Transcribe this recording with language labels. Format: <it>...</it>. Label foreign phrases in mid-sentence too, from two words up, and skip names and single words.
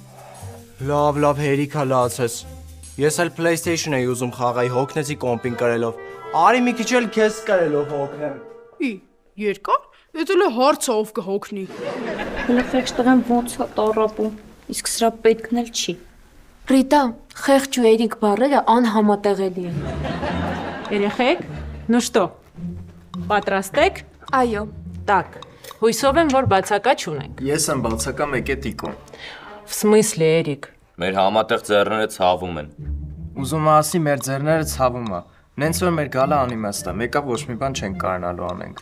<hy>Լավ, հերիքա լացես։ Ես էլ PlayStation էի ուզում խաղայի, հոգնեցի կոմպին կրելով։ Արի մի քիչ էլ քեզ կրելով հոգնեմ։ Ի, երկար։ Էդ էլ հարցը ով կհոգնի։ Գլխեք տղան ոնց է տառապում, իսկ սրա պետքն էլ չի։ Ռիտա, խեղճ ու երիկ բառերը անհամատեղելի են։ Երեխեք,</hy> <ru>ну что,</ru> <hy>պատրաստ եք։ Այո։ Так, հույսով եմ, որ բացակա չունենք։ Ես եմ բացակա մեկ է տիկոն։</hy> <ru>В смысле,</ru> <hy>Երիկ։ Մեր համատեղ ձեռները ցավում են։ Ուզում ասի մեր ձեռները ցավում է։ Նենց որ մեր գալը անիմաստ է, մեկը ոչ մի բան չենք կարողանալու անենք։</hy>